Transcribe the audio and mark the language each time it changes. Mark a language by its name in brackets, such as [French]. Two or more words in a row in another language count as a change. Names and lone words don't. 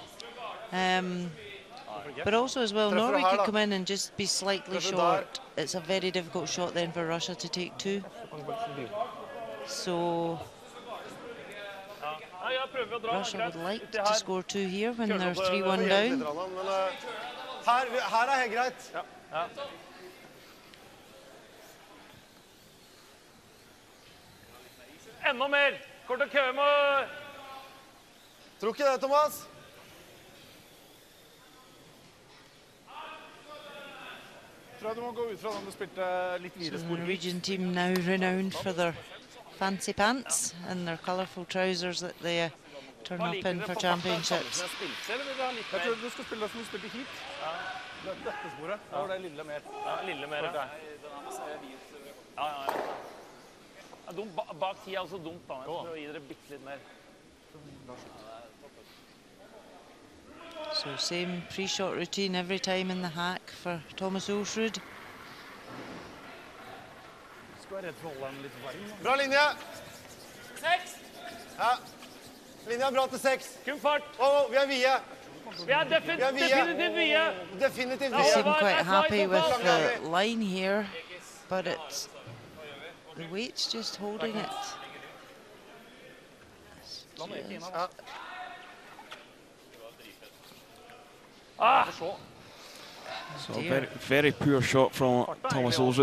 [English] But also as well, Norway could come in and just be slightly short. It's a very difficult shot then for Russia to take 2. So Russia would like to score 2 here when they're 3-1 down. [Norwegian] Her er helt greit. Enda mer. Kort og kø må... Tror ikke det, Thomas. Tror jeg du må gå ut fra når du spilte litt videre [English] So [Norwegian] spor. [English] the Norwegian team now renowned for their fancy pants and their colourful trousers that they turn up in for championships. [Norwegian] Jeg tror du skal spille som du spilte hit. Dette sporet. Da var det lille mer. Ja, lille mer, ja. Ja. Bak 10 er også dumt, da. Jeg prøver å gi dere bitte litt mer. [English] So same pre-shot routine every time in the hack for Thomas Ulsrud. [Norwegian] Skal være redd for å holde den litt varm. Bra linje. 6. Ja. Linja er bra til 6. Kun fart. Vi er vide. Vi er definitivt vide. Definitivt [English] They [Norwegian] vide. [English] seem quite happy with the line here, but it's the weight's just holding it. So very poor shot from Thomas Olsrud.